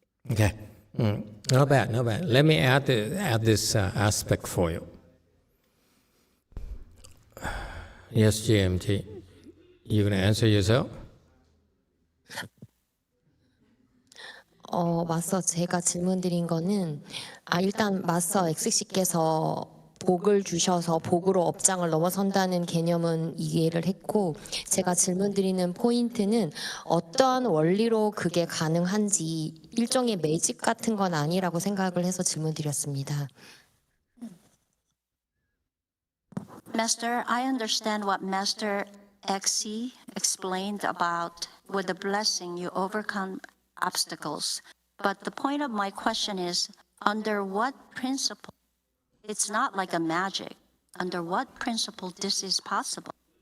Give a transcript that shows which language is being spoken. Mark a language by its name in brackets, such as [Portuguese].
[English] Okay. Not bad, not bad. Let me add this aspect for you. Yes, GMT. You going to answer yourself? [Korean] 마스터 제가 질문 드린 거는 일단 마스터 XC께서 복을 주셔서 복으로 업장을 넘어선다는 개념은 이해를 했고 제가 질문 드리는 포인트는 어떠한 원리로 그게 가능한지 일종의 매직 같은 건 아니라고 생각을 해서 질문 드렸습니다. [English] Master, I understand what Master XC explained about with the blessing you overcome obstacles. But the point of my question is, under what principle? It's not like a magic. Under what principle this is possible?